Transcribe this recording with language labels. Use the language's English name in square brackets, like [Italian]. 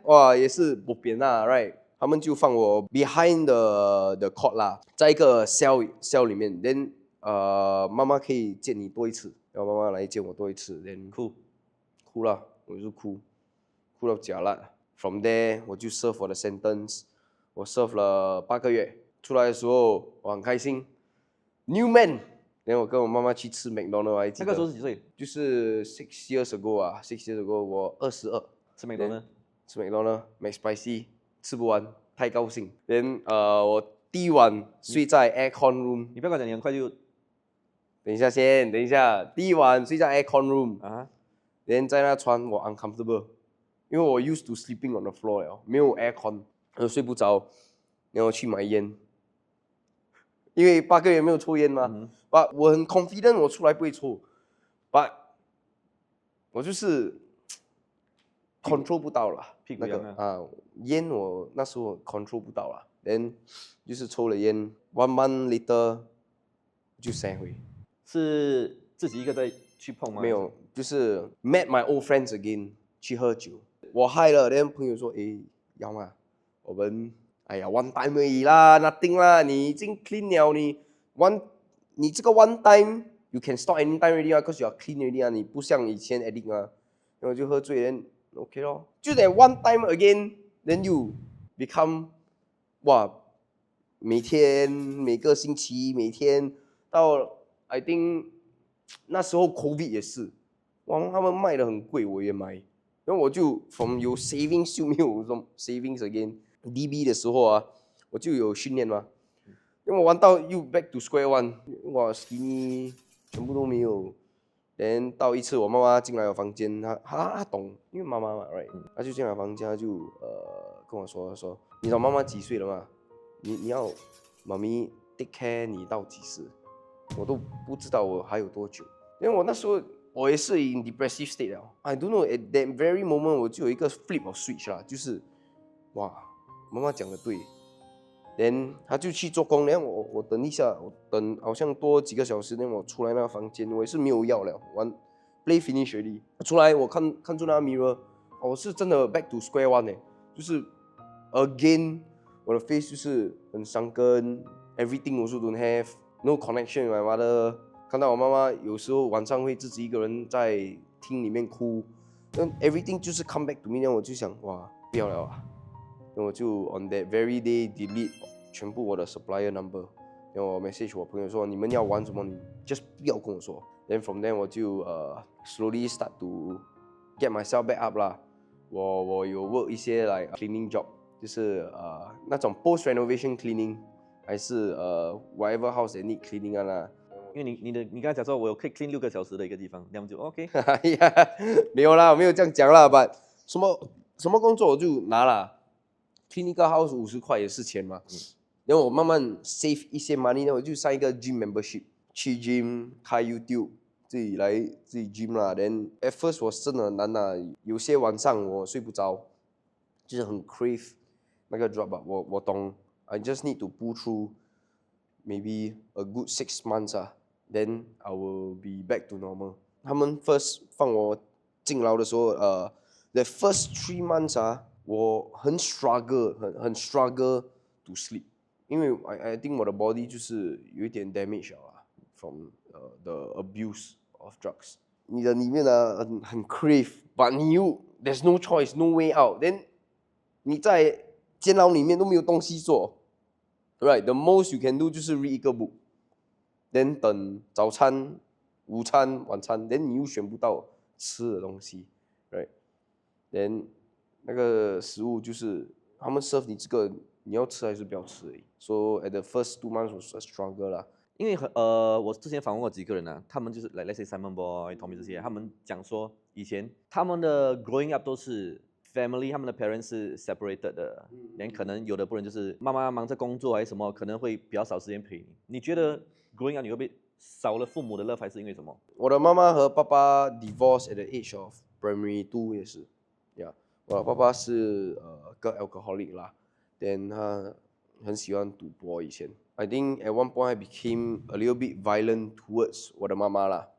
[Chinese] 哇，也是不扁啦 ，right？ 他们就放我 behind the court 啦，在一个 cell 里面 ，then 妈妈可以见你多一次，然后妈妈来见我多一次 ，then 哭了，我就哭到假了。 From there 我就 serve 我的 sentence， 我 serve 了8个月，出来的时候我很开心 ，new man。然后我跟我妈妈去吃 McDonald， 还记得。那个时候是几岁？就是 [English] 6 years ago 啊，6 years ago 我22。 [Chinese] 吃 McDonald，吃 McDonald， McSpicy 吃不完，太高兴。 then 我第一晚睡在 aircon room，你不要跟我讲你很快就等一下先，等一下，第一晚睡在 aircon room，啊， then 在那床我 uncomfortable，因为我 [English] used to sleeping on the floor [Chinese] 了，没有 aircon，我睡不着，然后去买烟，因为8个月没有抽烟嘛，but 我很 confident 我出来不会抽，but 我就是control 不到了，那屁股痒个烟我那时候 control 不到了，then 就是抽了烟，1 month later 就散回。是自己一个在去碰吗？ [English] 没有，就是 met my old friends again [Chinese] 去喝酒。我嗨了，然后朋友说：“诶，要吗？我们哎呀 [English] one time 而已啦，nothing 啦，你已经 clean 了，你这个 one time you can stop anytime already 啊，cause you are clean already 啊， [Chinese] 你不像以前 [English] addict 啊。” [Chinese] 然后就喝醉人 OK 咯，就得 one time again，then you become 哇，每天每个星期每天到 I think 那时候 COVID 也是，哇，他们卖的很贵，我也买，然后我就 from 有 savings 就没有 savings again。DB 的时候啊，我就有训练嘛，因为我玩到又 [English] back to square one， [Chinese] 哇 skinny 全部都没有。然后到一次我妈妈进来我房间，她懂，因为妈妈嘛 ，right，她就进来房间，她就跟我说，你知道妈妈几岁了吗？你要妈咪 take care 你到几时？我都不知道我还有多久，因为我那时候我也是 in depressive state 了。 [English] I don't know at that very moment [Chinese] 我就有一个 flip of switch 啦，就是哇，妈妈讲的对。 then 他就去做工，然后我等一下，我等好像多几个小时，然后我出来那个房间，我也是没有药了，玩 play finish already。出来我看住那个 mirror，我是真的 [English] back to square one [Chinese] 呢，就是 again 我的 face 就是很伤根 ，everything also don't have，no connection with my mother。看到我妈妈有时候晚上会自己一个人在厅里面哭，那 everything 就是 come back to me，然后我就想哇，不要了啊。然后我就 [English] on that very day [Chinese] delete 全部我的 supplier number， 然后我 message 我朋友说你们要玩什么你 just 不要跟我说。 [English] Then from there [Chinese] 我就 [English] slowly start to get myself back up 啦。 [Chinese] 我有 work 一些like cleaning job， 就是那种 post renovation cleaning， 还是whatever house that need cleaning 啦。因为你刚才讲说我可以 clean 6个小时的一个地方，那么就 OK。没有啦，我没有这样讲啦，but 什么工作我就拿啦。 clean 一个 house 50块也是钱嘛，然后我慢慢 save 一些 money， 然后我就上一个 gym membership， 去 gym 开 YouTube， 自己 gym 啦。 then at first 我真的很难啦，有些晚上我睡不着，就是很 crave 那个 drop 吧。我懂 [English] ，I just need to pull through maybe a good 6 months 啊，then I will be back to normal。 [Chinese] 他们 first 放我进牢的时候，the first 3 months 啊。我很 [English] struggle， 很 struggle to sleep， 因为 I think 我的 body 就是有一点 damage 了啦 from the abuse of drugs。 [Chinese] 你的里面呢很 crave，but 你又 [English] there's no choice， no way out。 [Chinese] then 你在监牢里面都没有东西做 ，right？ [English] The most you can do [Chinese] 就是 read 一个 book，then 等早餐、午餐、晚餐，then 你又选不到吃的东西 ，right？then 那个食物就是他们 serve 你这个，你要吃还是不要吃而已。 [English] So at the first 2 months was a struggle 啦。 [Chinese] 因为我之前访问过几个人啊，他们就是let's say Simon Boy、Tommy 这些，他们讲说以前他们的 growing up 都是 family， 他们的 parents 是 separated 的，连可能有的不然就是妈妈忙着工作还是什么，可能会比较少时间陪你。你觉得 growing up 你会被少了父母的 love 还是因为什么？ [English] 我的妈妈和爸爸 divorced at the age of primary 2也是，yeah。 [Chinese] 我的爸爸是个 alcoholic 啦，then 他很喜欢赌博以前。 [English] I think at one point I became a little bit violent towards [Chinese] 我的妈妈啦。